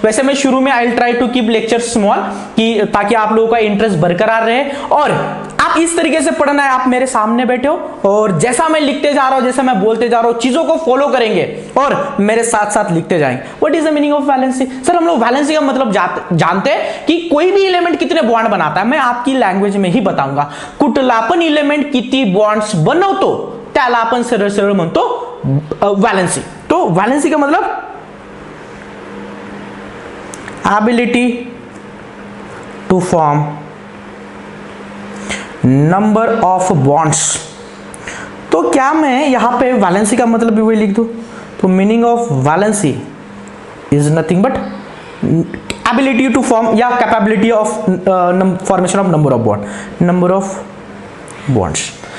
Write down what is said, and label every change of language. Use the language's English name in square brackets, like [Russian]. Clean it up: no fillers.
[Hindi] वैसे मैं शुरू में [English] I will try to keep lecture small [Hindi] कि ताकि आप लोगों का इंटरेस्ट बरकरार रहे और आप इस तरीके से पढ़ना है। आप मेरे सामने बैठे हो और जैसा मैं लिखते जा रहा हूं, जैसा मैं बोलते जा रहा हूं, चीजों को फॉलो करेंगे और मेरे साथ साथ लिखते जाएंगे। [English] What is the meaning of valency? [Hindi] Sir हम लोग वैलेंसी का मतलब जानते हैं कि कोई भी एलिमेंट कितने बॉन्ड बनाता है। मैं आपकी लैंग्वेज में ही बताऊंगा। [Marathi] कुठला पण एलिमेंट किती बॉन्ड्स बनवतो त्याला आपण सरळ सरळ म्हणतो वैलेंसी। [Hindi] तो वैलेंसी का मतलब [English] Ability to form number of bonds. [Hindi] तो क्या मैं यहां पे वैलेंसी का मतलब भी वही लिख दूं? तो [English] Meaning of valency is nothing but ability to form या capability of formation of number of bonds.